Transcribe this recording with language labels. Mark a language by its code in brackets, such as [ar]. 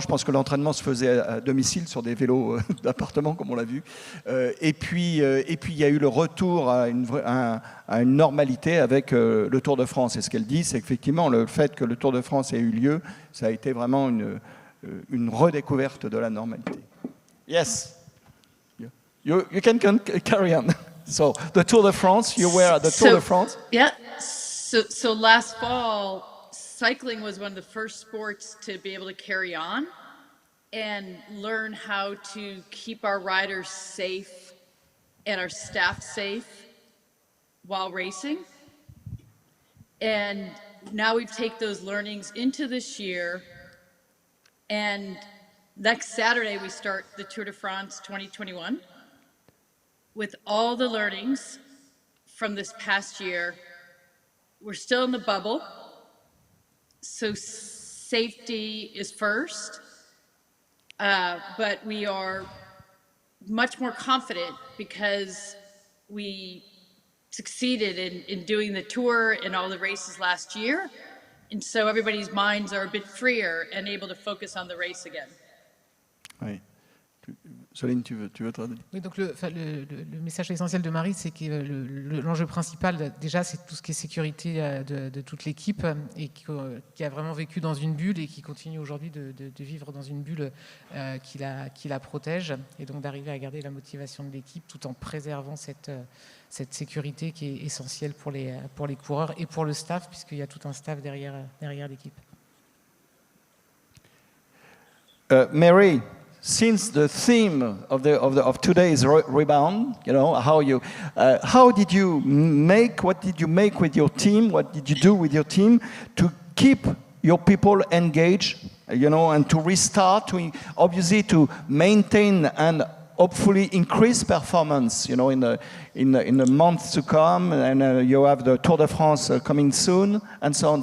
[fr] Je pense que l'entraînement se faisait à domicile sur des vélos d'appartement, comme on l'a vu. Et puis, il y a eu le retour à une normalité avec le Tour de France. Et ce qu'elle dit, c'est qu'effectivement, le fait que le Tour de France ait eu lieu, ça a été vraiment une redécouverte de la normalité. [en] Yes, you can carry on. So the Tour de France, you were at the Tour de France? Yeah, so last fall, cycling was one of the first sports to be able to carry on and learn how to keep our riders safe and our staff safe while racing. And now we've taken those learnings into this year, and next Saturday we start the Tour de France 2021. With all the learnings from this past year. We're still in the bubble, so safety is first, but we are much more confident because we succeeded in doing the tour and all the races last year, and so everybody's minds are a bit freer and able to focus on the race again. [fr] Oui. Soline, tu veux traduire? Oui, donc le message essentiel de Marie, c'est que l'enjeu principal, déjà, c'est tout ce qui est sécurité de toute l'équipe et qui a vraiment vécu dans une bulle et qui continue aujourd'hui de vivre dans une bulle qui la protège, et donc d'arriver à garder la motivation de l'équipe tout en préservant cette sécurité qui est essentielle pour les coureurs et pour le staff, puisqu'il y a tout un staff derrière l'équipe. [en] Mary, since the theme of today's rebound, you know, what did you make with your team? What did you do with your team to keep your people engaged, you know, and to restart, obviously to maintain and hopefully increase performance, you know, in the months to come, and you have the Tour de France coming soon, and so on.